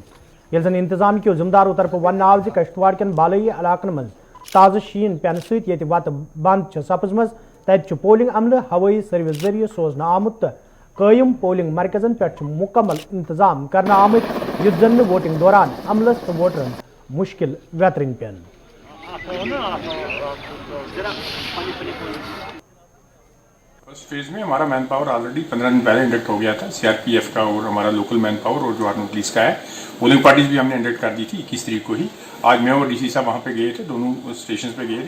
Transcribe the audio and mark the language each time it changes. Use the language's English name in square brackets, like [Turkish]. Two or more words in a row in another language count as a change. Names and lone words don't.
[Kashmiri] ییٚلہِ زن انتظام کیو ذمہٕ دارو طرفہٕ وننہٕ آو زِ کشتواڑ کٮ۪ن بالٲیی علاقن مز تازٕ شیٖن پٮ۪نہٕ سۭتۍ ییٚتہِ وتہٕ بنٛد چھےٚ سپٕزمٕژ تتہِ چھُ پولنگ عملہٕ ہوٲیی سروس ذریعہ سوزنہٕ آمُت تہٕ قٲیِم پولنگ مرکزن پٮ۪ٹھ چھِ مُکمل انتظام کرنہٕ آمٕتۍ یُتھ زن نہٕ ووٹنگ دوران عملس تہٕ ووٹرن مشکل ویترن پین. [English] first phase [Urdu] میں ہمارا [English] man power already [Urdu] 15 دن پہلے انڈکٹ ہو گیا تھا سی آر پی ایف کا اور ہمارا [English] local man power [Urdu] اور جو آرمی پولیس کا ہے. [English] polling parties [Urdu] بھی ہم نے انڈکٹ کر دی تھی 21 تاریخ کو ہی. آج میں اور ڈی سی صاحب وہاں پہ گئے تھے, دونوں اسٹیشنز پہ گئے تھے.